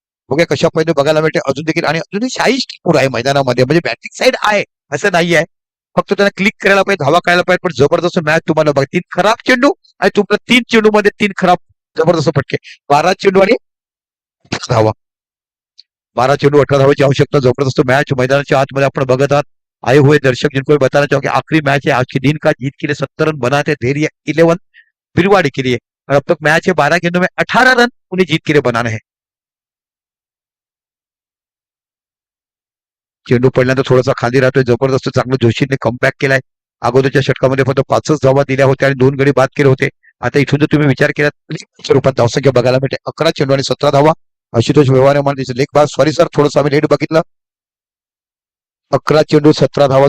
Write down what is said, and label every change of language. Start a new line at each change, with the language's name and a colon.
Marathi: बघूया कशा पद्धतीने बघायला मिळते अजून देखील. आणि अजूनही 40 चेंडू आहे मैदानामध्ये, म्हणजे बॅटिंग साईड आहे असं नाही आहे. फक्त त्यांना क्लिक करायला पाहिजे, धावा करायला पाहिजे. पण जबरदस्त मॅच तुम्हाला बघा, 3 खराब चेंडू आणि तुमच्या 3 चेंडू मध्ये 3 खराब जबरदस्त फटके. 12 चेंडू आणि 18 धावा. 12 चेंडू 18 धावाची आवश्यकता. जबरदस्त मॅच मैदानाच्या आतमध्ये आपण बघत आहात.
Hindi: आए हुए दर्शक जिनको भी बताना चाहूंगा आखिरी मैच है आज के दिन का, जीत के लिए 70 रन बनाते हैं धैर्य 11 बिरवाड़ी के लिए, और अब तक मैच है 12 गेंदों में 18 रन उन्हें जीत के लिए बनाने हैं.
Marathi: चेंडू पडल्यानंतर थोडासा खाली राहतोय. जबरदस्त चांगलं जोशीने कमबॅक केलाय. अगोदरच्या षटकामध्ये फक्त 5च धावा दिल्या होत्या आणि 2 गडी बाद केले होते. आता इथून जर तुम्ही विचार केला स्वरूपात धावसंख्या बघायला मिळते. 11 चेंडू आणि 17 धावा. आशुतोष व्यवहारे म्हणजे लेग बार, सॉरी सर थोडंसं आम्ही लेट बघितलं. 11 चेंडू 17 धावा.